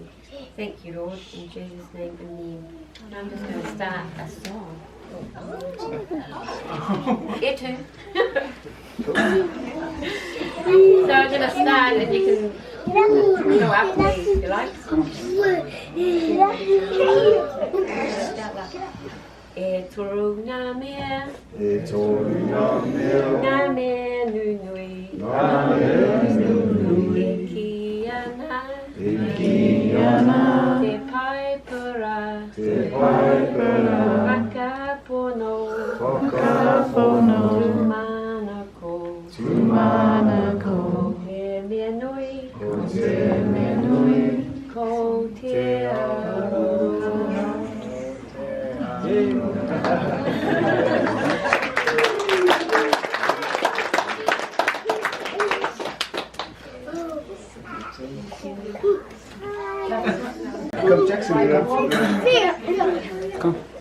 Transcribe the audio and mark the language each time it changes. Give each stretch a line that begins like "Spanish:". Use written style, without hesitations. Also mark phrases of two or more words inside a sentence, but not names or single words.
English: Thank you, Lord. In Jesus' name, amen. I'm just going to start a song. You too. So I'm going to start, and you can go after me if you like.
Māori: E toru ngā mea, ngā mea nunui, e ki ana, te paipura, whakapono, tumanako, ko te mea nui, ko te aroha.
English: Come, Jackson. Come.